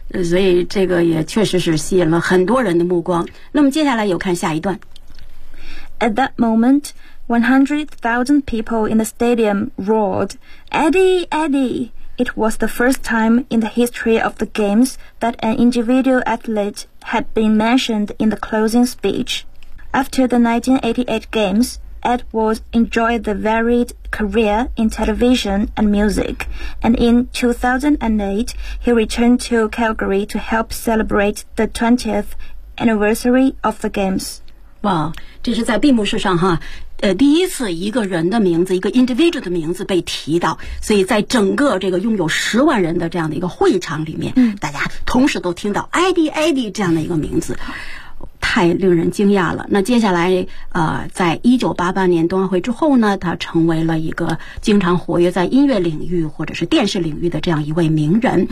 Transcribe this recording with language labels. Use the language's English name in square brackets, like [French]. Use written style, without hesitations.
[Chinese] 所以这个也确实是吸引了很多人的目光。那么接下来有看下一段。 [English] At that moment, 100,000 people in the stadium roared, "Eddie, Eddie!" It was the first time in the history of the games that an individual athlete had been mentioned in the closing speech. After the 1988 games, Edwards enjoyed the varied career in television and music, and in 2008, he returned to Calgary to help celebrate the 20th anniversary of the games. Wow. [Chinese] 这是在闭幕式上哈，第一次一个人的名字，一个 individual 的名字被提到，所以在整个这个拥有10万人的这样的一个会场里面，嗯，大家同时都听到 Eddie 这样的一个名字，太令人惊讶了。那接下来，在1988年冬奥会之后呢，他成为了一个经常活跃在音乐领域或者是电视领域的这样一位名人。